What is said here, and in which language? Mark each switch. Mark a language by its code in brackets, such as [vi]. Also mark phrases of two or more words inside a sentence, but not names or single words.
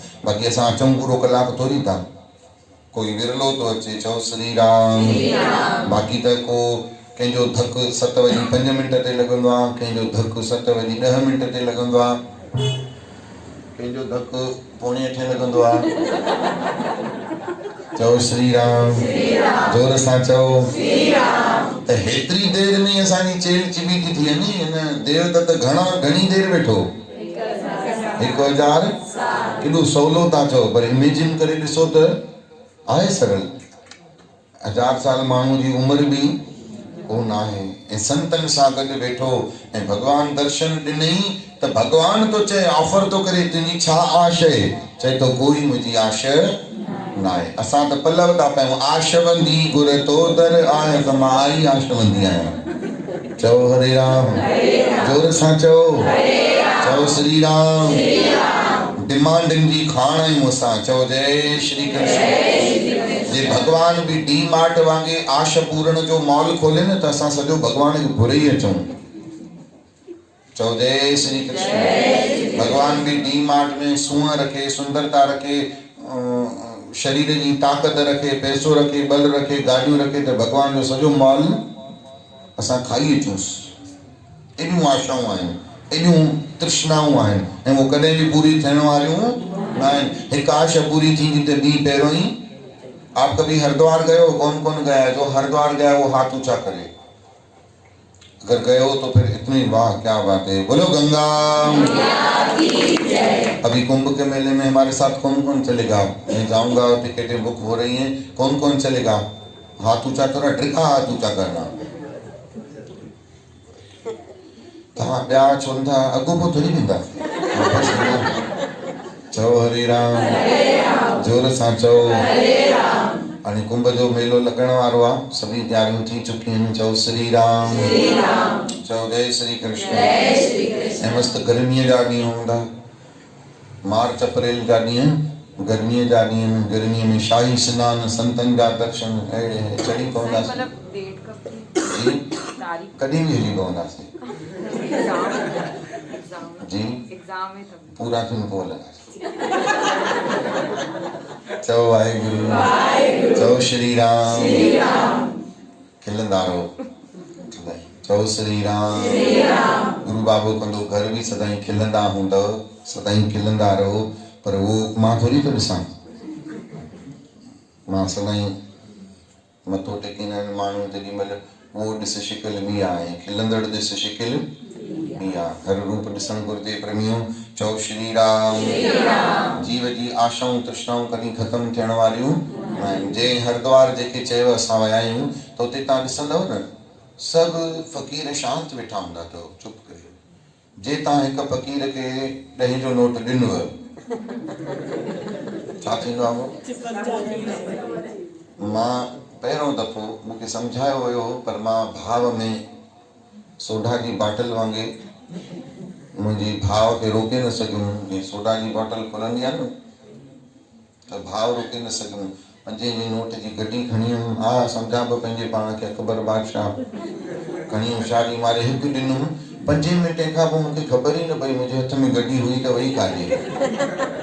[sd] बाक़ी असां अचूं पूरो कलाक थोरी था, कोई विरलो थो अचे। चओ श्री राम। बाक़ी त को कंहिंजो धक 7:05 ते लॻंदो आहे, कंहिंजो धक 7:10 ते लॻंदो आहे, कंहिंजो धक 7:45 लॻंदो आहे। चओ श्री राम। जोर सां चओ त हेतिरी देर में असांजी चेल चिबी थी थिए नी। हिन देवदत्त घणी देर वेठो? 1000 केॾो सवलो था चओ, पर इमेजिन करे ॾिसो त आहे सरल। 1000 साल माण्हू जी उमिरि बि कोन आहे ऐं संतनि सां गॾु वेठो ऐं भगवान दर्शन ॾिनई त भगवान तो चए, ऑफर तो करे, तुंहिंजी छा आश आहे? चए तो कोई मुंहिंजी आश न आहे। असां त पलव था पायूं, आशवंदी गुर तो दर आहे, त मां आई आशवंदी आहियां। चओ हरे राम। जोर सां चओ। चओ श्री राम। डिमांडनि जी खाण आहियूं असां। चओ जय श्री कृष्ण। जे भगवान बि डी मार्ट वांगे आश पूरण जो मॉल खोले न त असां सॼो भगवान खे घुरे ई अचूं। चओ जय श्री कृष्ण। भगवान भी डी मार्ट में सूंह रखे, सुंदरता रखे, शरीर जी ताकत रखे, पैसो रखे, बल रखे, गाड़ियूं रखे, त भगवान जो सॼो मॉल असां खाई अचूंसि। एॾियूं आशाऊं आहिनि, एॾियूं तृष्णाऊं आहिनि ऐं वो कॾहिं बि पूरी थियण वारियूं न आहिनि। हिकु आशा पूरी थींदी त ॿी पहिरों ई। [hi] आप कभी हरिद्वार गए हो? कौन गया है? जो हरिद्वार गया वो हाथ ऊंचा करे। अगर गए हो तो फिर इतनी वाह क्या बात है। बोलो गंगा की जय। अभी कुंभ के मेले में हमारे साथ कौन कौन चलेगा? मैं जाऊंगा, टिकटें बुक हो रही हैं। कौन कौन चलेगा? हाथ ऊंचा करो, टिका हाथ ऊंचा करना। [sd] तव्हां ॿिया चवनि था अॻो पोइ थोरी वेंदा। चओ हरे राम, जोर सां चओ। हाणे कुंभ जो मेलो लॻण वारो आहे, सभी तैयारियूं थी चुकियूं आहिनि। चओ श्री राम, चओ जय श्री कृष्ण। ऐं मस्तु गर्मीअ जा ॾींहं हूंदा, मार्च अप्रैल जा ॾींहं गर्मीअ जा ॾींहं आहिनि। गर्मीअ में शाही सनानु, संतनि जा दर्शन अहिड़े चढ़ी पवंदासीं जी, कॾहिं बि हली पवंदासीं जी, पूरा दिन पोइ लॻासीं। चओ वाहेगुरु, चओ श्री राम, खिलंदा रहो। चओ श्री राम। गुरु बाबो कंदो घर बि सदाईं खिलंदा हूंदव, सदाईं खिलंदा रहो। पर उहो मां थोरी थो ॾिसां, मां सदाईं मथो टेकींदा आहिनि माण्हू जेॾी महिल, उहो ॾिस शिकिल बि आहे, खिलंदड़ ॾिस शिकिल बि आहे। हर रूप ॾिसणु घुरिजे प्रेमियो। चओ श्री राम। जीव जी आशाऊं तृष्णाऊं कॾहिं ख़तमु थियण वारियूं न आहिनि। जंहिं हरिद्वार जेके चयो असां विया आहियूं त उते तव्हां ॾिसंदव न, सभु फ़क़ीर शांति वेठा हूंदा अथव, चुप करे। जे तव्हां हिकु फ़क़ीर खे 10 जो नोट ॾिनव, छा थींदो आहे? मां पहिरियों दफ़ो मूंखे सम्झायो वियो हो, पर मां भाव में सोडा जी बाटल वांगुरु मुंहिंजे भाव खे रोके न सघियुमि। जीअं सोडा जी बाटल खुलंदी आहे न, त भाव रोके न सघियुमि। 5 जी नोट जी गड्डी खणी हुयमि। हा, सम्झां पियो पंहिंजे पाण खे अकबर बादशाह, खणी होशियारी मारे हिकु ॾिनुमि। 5 मिंटे खां पोइ मूंखे ख़बर ई न पई मुंहिंजे हथ में गड्डी हुई त वई काॾे।